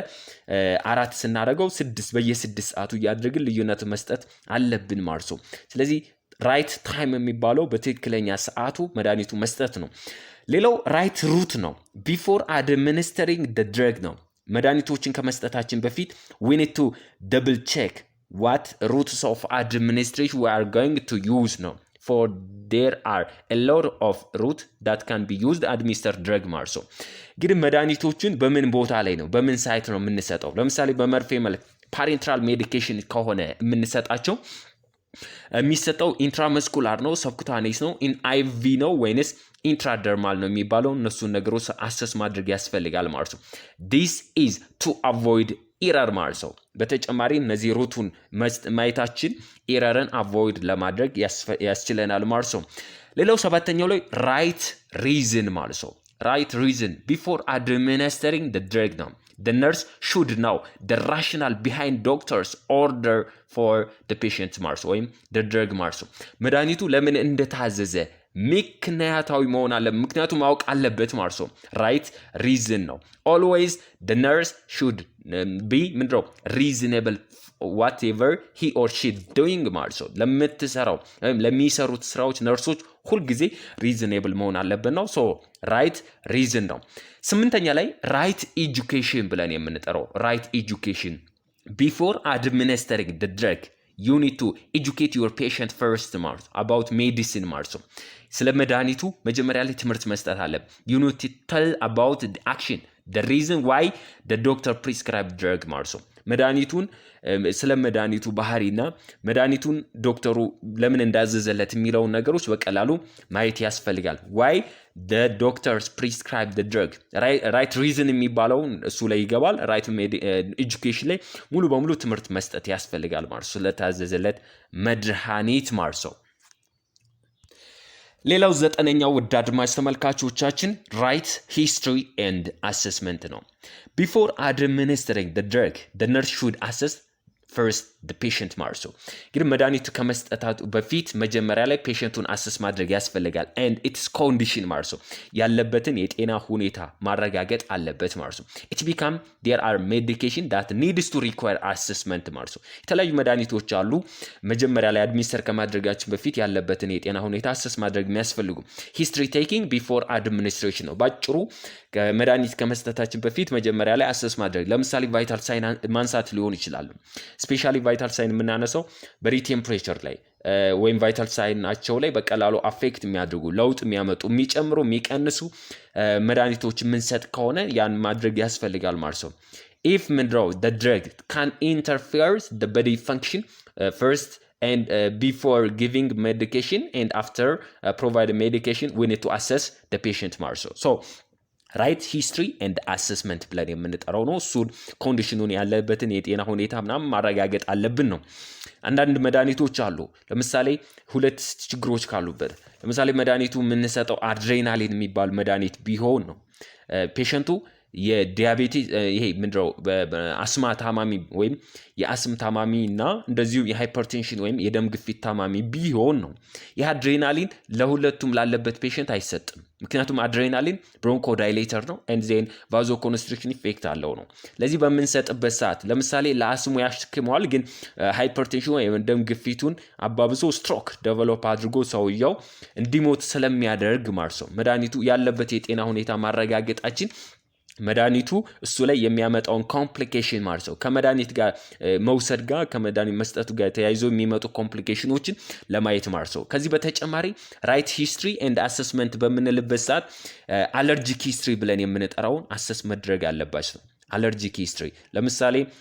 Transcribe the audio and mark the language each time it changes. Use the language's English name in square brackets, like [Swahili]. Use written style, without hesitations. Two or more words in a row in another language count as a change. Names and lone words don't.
[Amharic] ለ4 ስናደርገው 6 በየ6 ሰዓቱ ያደርግን ልዩነት መስጠት አለብን ማለት ነው ስለዚህ [English] right time [Amharic] የሚባለው በትክክለኛ ሰዓቱ መድኃኒቱ መስጠት ነው ሌላው [English] right route [Amharic] ነው [English] before administering the drug [Amharic] ነው መድኃኒቶችን ከመስጠታችን በፊት [English] we need to double check what routes of administration we are going to use now for there are a lot of route that can be used administer drug [Amharic] ማለት ነው እንግዲህ መድኃኒቶችን በምን ቦታ ላይ ነው በምን ሳይት ነው የምንሰጠው ለምሳሌ በመርፌ መልክ [English] parenteral medication [Amharic] ከሆነ የምንሰጣቸው የሚሰጠው ኢንትራመስኩላር ነው ሰብኩታኔስ ነው [English] in IV [Amharic] ነው ወይንስ ኢንትራደርማል ነው የሚባለው እነሱን ነገሮች አሰስ ማድረግ ያስፈልጋል ማለት ነው [English] this is to avoid error [Amharic] ማለት ነው በተጨማሪ እነዚህ ሩቱን ማየታችን ኢረርን አቮይድ ለማድረግ ያስችለናል ማለት ነው ሌላው ሰባተኛው ላይ [English] right reason [Amharic] ማለት ነው [English] right reason before administering the [Amharic] drug ነው [English] the nurse should know the rationale behind doctor's order for the patient [Amharic] ማለት ወይም [English] the drug [Amharic] ማለት ነው መድኃኒቱ ለምን እንደታዘዘ ምክንያታዊ መሆን አለ ምክንያቱም ማወቅ አለበት ማለት ነው [English] right reason [Amharic] ነው [English] always the nurse should be [Amharic] ምንድነው [English] reasonable whatever he or she doing [Amharic] ማለት ነው ለምትሰራው ወይም ለሚሰሩት ስራዎች ነርሶች ሁሉ ጊዜ reasonable መሆን አለበት ነው [English] right reason [Amharic] ነው ስምንተኛ ላይ [English] right education [Amharic] ብለን የምንጠራው [English] right education before administering the drug you need to educate your patient first [Amharic] ማለት about medicine ማለት ስለ መድኃኒቱ መጀመሪያ ላይ ትምህርት መስጠት አለ [English] you need to tell about the action the reason why the doctor prescribed drug [Amharic] ማለት መድኃኒቱን ስለ መድኃኒቱ ባህሪና መድኃኒቱን ዶክተሩ ለምን እንዳዘዘለት የሚለው ነገሮች በቀላሉ ማየት ያስፈልጋል [English] why the doctors prescribe the drug right reason [Amharic] የሚባለው እሱ ላይ ይገባል [English] right education [Amharic] ላይ ሙሉ በሙሉ ትምህርት መስጠት ያስፈልጋል ማለት ስለታዘዘለት መድኃኒት ማለት ሌላው ዘጠነኛው ውድ አድማጭ ተመልካቾቻችን [English] right history and assessment [Amharic] ነው [English] before administering the drug the nurse should assess first the patient [Amharic] ማለት እንግዲህ መድኃኒቱ ከመስጠታቱ በፊት መጀመሪያ ላይ ፔሸንቱን አሰስ ማድረግ ያስፈልጋል [English] and its [Amharic] condition ማለት ያለበትን የጤና ሁኔታ ማረጋገጥ አለበት ማለት [English] it become there are medication that needs to require assessment [Amharic] ማለት የተለያዩ መድኃኒቶች አሉ መጀመሪያ ላይ አድሚኒስተር ከማድረጋችን በፊት ያለበትን የጤና ሁኔታ አሰስ ማድረግ የሚያስፈልጉ [English] history taking before administration [Amharic] ነው ባጭሩ መድኃኒት ከመስጠታችን በፊት መጀመሪያ ላይ አሰስ ማድረግ ለምሳሌ [English] vital sign [Amharic] ማንሳት ሊሆን ይችላል [English] specially vital sign [Amharic] የምናነሳው በሪ ቴምፕሬቸር ላይ ወይም [English] vital sign [Amharic] ናቸው ላይ በቀላሉ አፌክት የሚያደርጉ ለውጥ የሚያመጡ የሚጨምሩ የሚቀንሱ መድኃኒቶች የምንሰጥ ከሆነ ያን ማድረግ ያስፈልጋል ማለት ነው [English] if the drug can interfere the body function first and before giving medication and after providing medication we need to assess the patient [Amharic] ማለት so [English] right history and assessment [Amharic] ብለን የምንጠራው ነው። እሱን ኮንዲሽኑን ያለበትን የጤና ሁኔታ ምናምን ማረጋገጥ አለብን ነው። አንዳንድ መድኃኒቶች አሉ። ለምሳሌ ሁለት ችግሮች ካሉበት፣ ለምሳሌ መድኃኒቱ የምንሰጠው አድሬናሊን የሚባል መድኃኒት ቢሆን ነው ፔሸንቱ የዲያቤቲስ ይሄ ምንድነው አስማ ታማሚ ወይም የአስም ታማሚ እና እንደዚሁ የሃይፐርቴንሽን ወይም የደም ግፊት ታማሚ ቢሆን ነው ይህ አድሬናሊን ለሁለቱም ላለበት ፔሸንት አይሰጥም። ምክንያቱም አድሬናሊን [English] broncho dilator [Amharic] ነው [English] and then vasoconstriction effect [Amharic] አለው ነው። ለዚህ በምንሰጥበት ሰዓት ለምሳሌ ለአስሙ ያሽክመዋል፣ ግን ሃይፐርቴንሽን ወይም ደም ግፊቱን አባብሶ [English] stroke develop [Amharic] አድርጎ ሰውየው እንዲሞት ስለሚያደርግ ማለት ነው መድኃኒቱ ያለበት የጤና ሁኔታ ማረጋገጣችን መድኃኒቱ እሱ ላይ የሚያመጣውን ኮምፕሊኬሽን ማለት ነው ከመድኃኒት ጋር መውሰድ ጋር ከመድኃኒት መስጠቱ ጋር ተያይዞ የሚመጡ ኮምፕሊኬሽኖችን ለማየት ማለት ነው። ከዚህ በተጨማሪ [English] right history and assessment [Amharic] በምንልበት ሰዓት [English] allergic history [Amharic] ብለን የምንጠራውን አሰስ መድረግ አለባቸው ነው። [English] allergic history [Amharic] ለምሳሌ